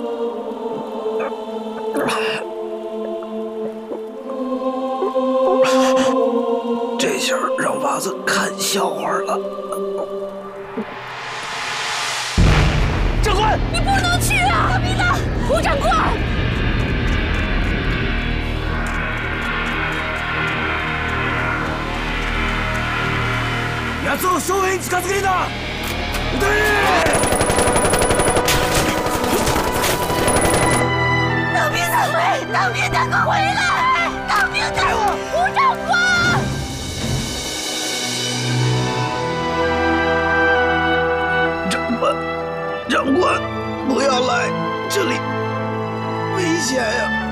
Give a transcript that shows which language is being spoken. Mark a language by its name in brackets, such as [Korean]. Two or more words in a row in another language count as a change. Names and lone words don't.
[Chinese] 这下让娃子看笑话了。长官，你不能去啊！别的，胡长官。 [Japanese] 奴を正面に近づけるな！撃て！ [Chinese] 当兵的回，当兵的给我回来！当兵的，胡长官！长官，不要来，这里危险呀！